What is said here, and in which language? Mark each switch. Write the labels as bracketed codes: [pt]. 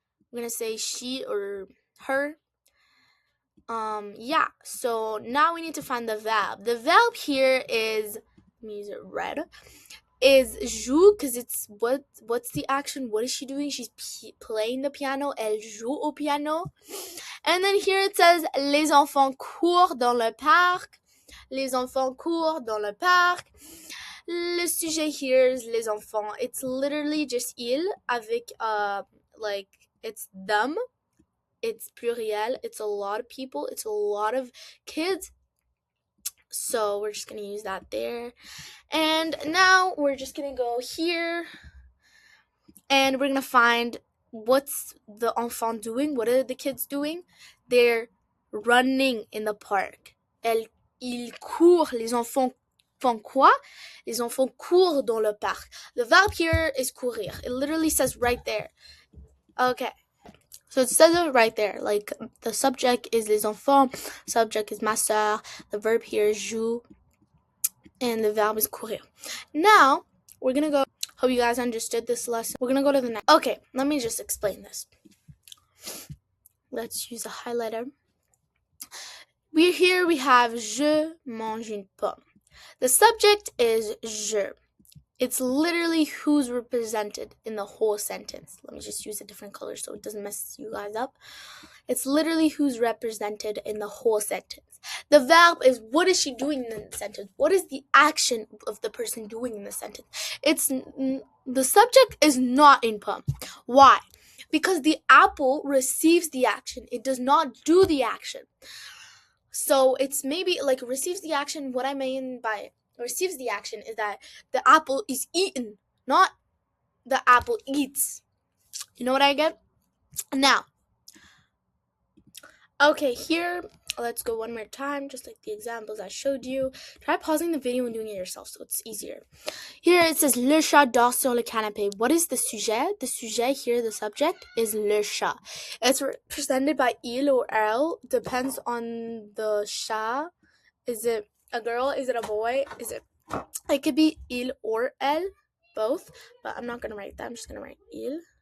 [en] I'm gonna say she or her. Yeah. So now we need to find the verb. The verb here is, let me use it red, is joue, because it's what's the action? What is she doing? She's playing the piano. [fr] Elle joue au piano. [en] And then here it says les enfants courent dans le parc. [fr] Les enfants courent dans le parc. Le sujet here is les enfants. [en] It's literally just il avec like it's them. It's pluriel. It's a lot of people. It's a lot of kids. So we're just going to use that there. And now we're just going to go here. And we're going to find what's the enfant doing. What are the kids doing? They're running in the park. [fr] Ils courent. Les enfants font quoi? Les enfants courent dans le parc. [en] The verb here is courir. It literally says right there. Okay. So it says it right there. Like, the subject is les enfants. Subject is ma soeur. The verb here is joue. And the verb is courir. Now, we're going to go. Hope you guys understood this lesson. We're going to go to the next. Okay, let me just explain this. Let's use a highlighter. We have [fr] je mange une pomme. [en] The subject is je. It's literally who's represented in the whole sentence. Let me just use a different color so it doesn't mess you guys up. It's literally who's represented in the whole sentence. The verb is what is she doing in the sentence? What is the action of the person doing in the sentence? The subject is not in pomme. Why? Because the apple receives the action. It does not do the action. So it's maybe like receives the action. What I mean by receives the action is that the apple is eaten, not the apple eats. You know what I get? Now, okay, here, let's go one more time, just like the examples I showed you. Try pausing the video and doing it yourself so it's easier. Here it says, [fr] le chat dort sur le canapé. [en] What is the sujet? The sujet here, the subject, is le chat. It's represented by il or elle. Depends on the chat. Is it a girl? Is it a boy? It could be il or elle, both, but I'm not going to write that. I'm just going to write il.